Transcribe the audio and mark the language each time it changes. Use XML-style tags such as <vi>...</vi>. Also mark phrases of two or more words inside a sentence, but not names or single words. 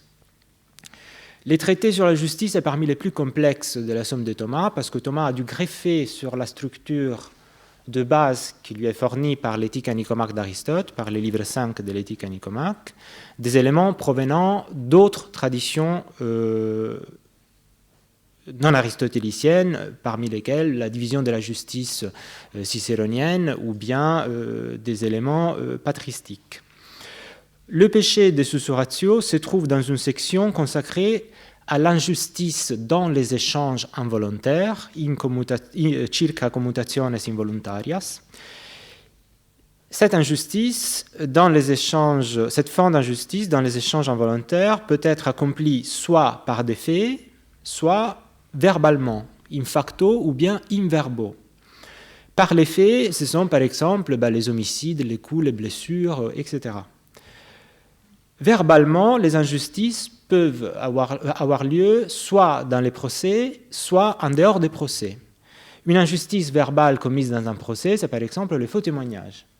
<fr>Les traités sur la justice est parmi les plus complexes de la somme de Thomas, parce que Thomas a dû greffer sur la structure de base qui lui est fournie par l'éthique à Nicomaque d'Aristote, par le livre 5 de l'éthique à Nicomaque, des éléments provenant d'autres traditions non aristotéliciennes, parmi lesquelles la division de la justice cicéronienne ou bien des éléments patristiques. Le péché de sussurratio se trouve dans une section consacrée à l'injustice dans les échanges involontaires,</fr> <la>circa commutationes involuntarias.</la> <fr>Cette injustice dans les échanges, cette forme d'injustice dans les échanges involontaires peut être accomplie soit par des faits, soit verbalement,</fr> <la>in facto</la> <fr>ou bien</fr> <la>in verbo.</la> <fr>Par les faits, ce sont par exemple les homicides, les coups, les blessures, etc. Verbalement, les injustices peuvent avoir lieu soit dans les procès, soit en dehors des procès. Une injustice verbale commise dans un procès, c'est par exemple le faux témoignage.</fr>